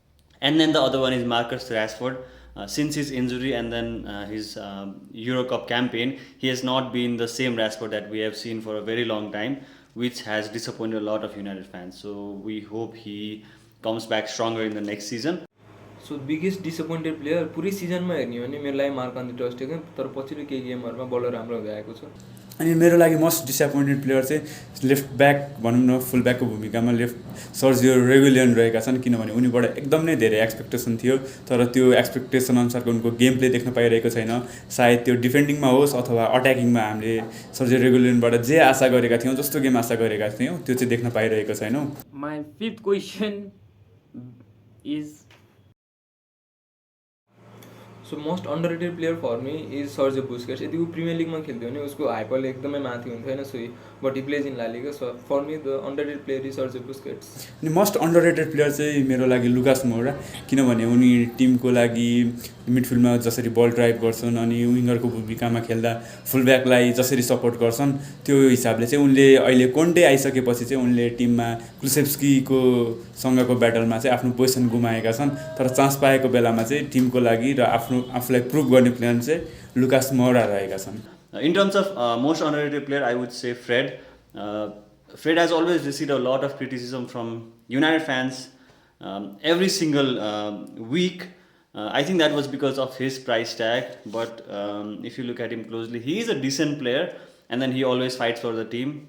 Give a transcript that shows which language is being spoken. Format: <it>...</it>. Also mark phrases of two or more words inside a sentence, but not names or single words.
<en>And then the other one is Marcus Rashford. since his injury and then his Euro Cup campaign, he has not been the same Rashford that we have seen for a very long time, which has disappointed a lot of United fans. So we hope he comes back stronger in the next season. So biggest disappointed player</en> <ne>पुरै सिजनमा हेर्ने हो भने मेरो लागि मार्क एन्थनी टर स्टेगन, तर पछिल्लो केही गेमहरूमा बलर राम्रो हुँदै आएको छ। अनि मेरो लागि</ne> <en>most disappointed player</en> <ne>चाहिँ</ne> <en>left back</en> <ne>भनौँ न, फुल ब्याकको भूमिकामा सर्जियो रेगुलियन रहेका छन्, किनभने उनीबाट एकदम नै धेरै एक्सपेक्टेसन थियो, तर त्यो एक्सपेक्टेसन अनुसारको उनको</ne> <en>game play</en> <ne>देख्न पाइरहेको छैन। सायद त्यो डिफेन्डिङमा होस् अथवा अट्याकिङमा हामीले सर्जियो रेगुलियनबाट जे आशा गरेका थियौँ, जस्तो गेम आशा गरेका थियौँ, त्यो चाहिँ देख्न पाइरहेको छैनौँ।</ne> <en>My fifth question is So most underrated player for me is सर्जियो बुस्केट्स।</en> <ne>यदि ऊ प्रिमियर लिगमा खेल्थ्यो भने उसको हाइपरले एकदमै माथि हुन्थ्यो होइन,</ne> <en>so but he plays in La Liga. So for me the underrated player is सर्जियो बुस्केट्स।</en> <ne>अनि</ne> <en>most underrated player</en> <ne>चाहिँ मेरो लागि लुकास मोरा, किनभने उनी टिमको लागि मिडफिल्डमा जसरी बल ड्राइभ गर्छन् अनि विङ्गरको भूमिकामा खेल्दा फुलब्याकलाई जसरी सपोर्ट गर्छन्, त्यो हिसाबले चाहिँ उनले अहिले कोन्टे आइसकेपछि चाहिँ उनले टिममा कुलसेप्स्कीको सँगको ब्याटलमा चाहिँ आफ्नो पोजिसन गुमाएका छन्, तर चान्स पाएको बेलामा चाहिँ टिमको लागि र आफूलाई प्रुभ गर्ने प्लेयर चाहिँ लुकास मोरा रहेका छन्।</ne> <en>In terms of most underrated player, I would say Fred. Fred has always received a lot of criticism from United fans every single week. I think that was because of his price tag, but if you look at him closely, he is a decent player, and then he always fights for the team.</en>